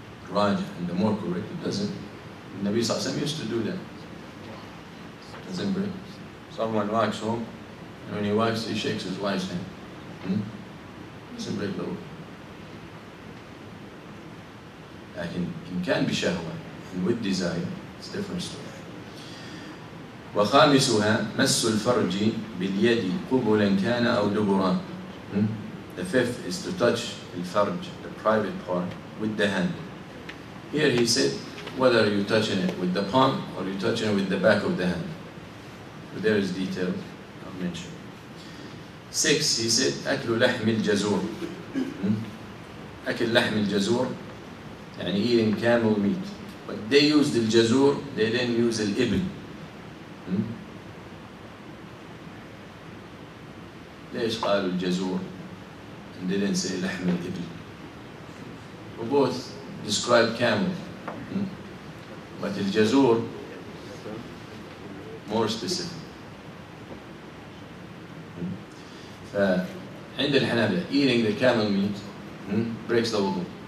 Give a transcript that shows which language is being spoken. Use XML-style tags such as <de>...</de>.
<en>Rajah, and the more correct, it doesn't. The Nabi Sallallahu Alaihi Wasallam used to do that. Doesn't break. Someone walks home, and when he walks, he shakes his wife's hand. Doesn't break the wudu.</en> <ar>لكن إن كان بشهوة</ar> <en>and with desire, it's a different story.</en> <ar>وخامسها مس الفرج باليد قبلا كان أو دبرا.</ar> <en>The fifth is to touch الفرج, the private part, with the hand. Here he said whether you're touching it with the palm or you're touching it with the back of the hand. But there is detail I'll mention.</en> <ar>6,</ar> <en>he said</en> <ar>أكل لحم الجزور. أكل لحم الجزور يعني</ar> <en>eating camel meat. But they used الجزور, they didn't use الإبل.</en> <ar>ليش قالوا الجزور</ar> <en>and didn't say</en> <ar>لحم الإبل?</ar> <en>We both describe camel, but الجزور more specific.</en> <ar>فعند الحنابلة</ar> <en>eating the camel meat breaks the wudu.</en>